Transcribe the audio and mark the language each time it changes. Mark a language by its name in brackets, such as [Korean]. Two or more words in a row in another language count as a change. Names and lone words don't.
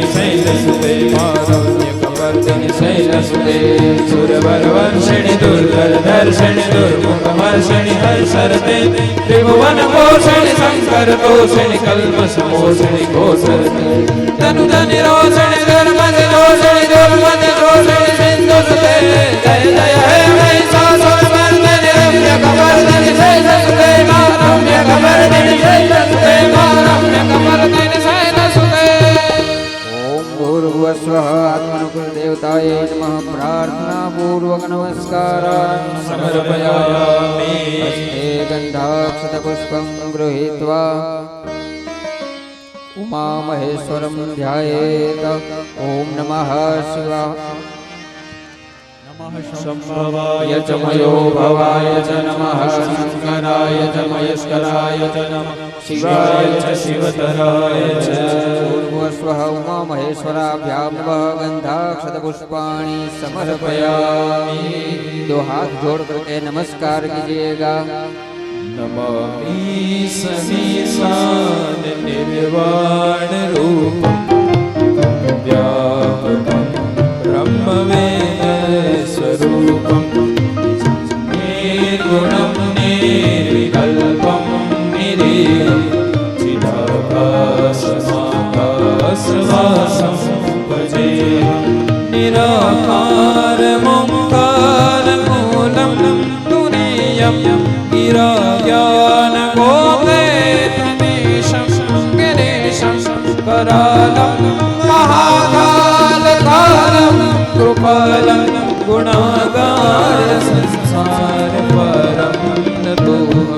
[Sanskrit] शैलसुते मारण्यकपर्दिनि शैलसुते सुरवरवर्षिणि दुर्गरदर्शिणि दुर्मुखमर्षिणि हर्षरते त्रिभुवनपोषिणि शङ्करतोषिणि कल्पसमोषिणि घोषरते तनुजनिरोषिणि दुर्मतिरोषिणि दुर्मतिरोषिणि सिन्धुसुते जय जय हे महिषासुरमर्दिनि रम्यकपर्दिनि शैलसुते मारण्यकपर्दिनि शैलसुते मारण्यकपर्दिनि शैलसुते. ઓમ ભૂર્ભુવસ્સુઃ આત્મનુકુલદેવતાયે નમઃ. પ્રાર્થના પૂર્વક નમસ્કારાन् समर्पयामि. હસ્તે ગંધાક્ષત પુષ્પં ગૃહીત્વા ઉમામહેશ્વરં ધ્યાયેત. ઓમ નમઃ શિવાય शम्भवाय च मयो भवाय च नमः. शङ्कराय च महेश्वराय च नमः. शिवाय च शिवतराय च. ભૂર્ભુવસ્સુઃ ઉમામહેશ્વરાભ્યાં નમઃ. ગંધાક્ષત પુષ્પાणि समर्पयामि. [Hindi] दो हाथ जोड़ करके नमस्कार कीजिएगा. [Sanskrit] नमामि समीशान निर्वाण रूपं व्यापकं ब्रह्मवेद स्वरूपं निर्गुणं निर्विकल्पं निरीहं चिदाभासमाभासवासं भजेऽहं. निराकारमोङ्कारमूलं तुरीयं गिराज्ञानगोपेतमीशं गिरीशं करालं महाकालकालं कृपालं गुणागार संसारपरं नतोऽहं.